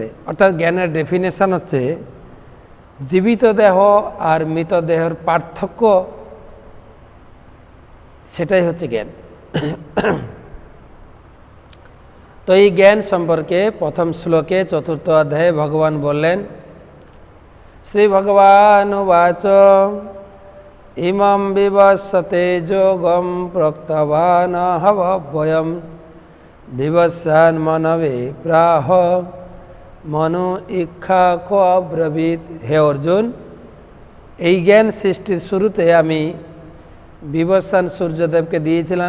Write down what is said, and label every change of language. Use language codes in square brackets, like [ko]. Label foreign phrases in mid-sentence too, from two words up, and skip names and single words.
[bn] অর্থাৎ জ্ঞানের ডেফিনেশন হচ্ছে জীবিত দেহ আর মৃত দেহের পার্থক্য, সেটাই হচ্ছে জ্ঞান। তো এই জ্ঞান সম্পর্কে প্রথম শ্লোকে চতুর্থ অধ্যায়ে ভগবান বললেন, [sa] শ্রী ভগবান উবাচ ইমং বিবস্বতে যোগম প্রক্তবান হবভয়ম বিবস্বান মনবে প্রাহ মনু ইক্ষা কো অব্রবীত। [bn] হে অর্জুন, এই জ্ঞান সৃষ্টির শুরুতে আমি বিবস্বান সূর্যদেবকে দিয়েছিলাম।